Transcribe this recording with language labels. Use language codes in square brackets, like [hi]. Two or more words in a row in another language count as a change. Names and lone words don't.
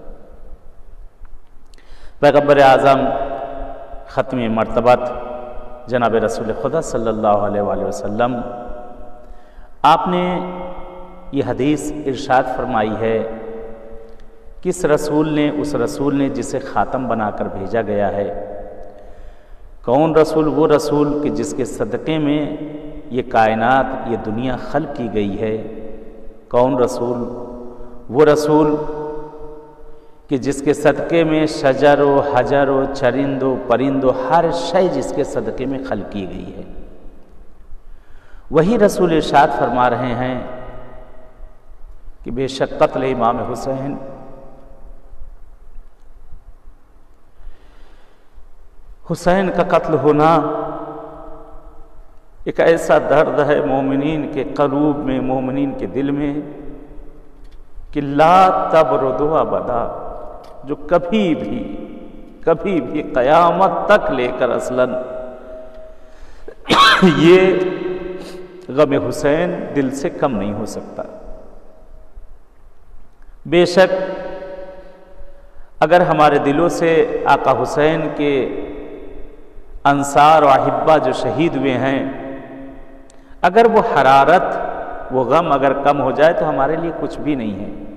[ur] پیغمبر اعظم ختم مرتبت جناب رسول خدا [ar] صلی اللہ علیہ وآلہ وسلم، [ur] آپ نے یہ حدیث ارشاد فرمائی ہے کہ اس رسول نے جسے خاتم بنا کر بھیجا گیا ہے۔ کون رسول؟ وہ رسول کہ جس کے صدقے میں یہ کائنات، یہ دنیا خلق کی گئی ہے۔ کون رسول؟ وہ رسول کہ جس کے صدقے میں شجر و حجر و چرند و پرند و ہر شے جس کے صدقے میں خلق کی گئی ہے۔ وہی رسول ارشاد فرما رہے ہیں کہ بے شک قتل امام حسین کا قتل ہونا ایک ایسا درد ہے مومنین کے قلوب میں، مومنین کے دل میں، کہ [ar] لا تبرد ابدا، [ur] جو کبھی بھی قیامت تک لے کر اصلاً یہ غم حسین دل سے کم نہیں ہو سکتا۔ بے شک اگر ہمارے دلوں سے آقا حسین کے انصار و احبہ جو شہید ہوئے ہیں، اگر وہ حرارت، وہ غم اگر کم ہو جائے تو ہمارے لیے کچھ بھی نہیں ہے۔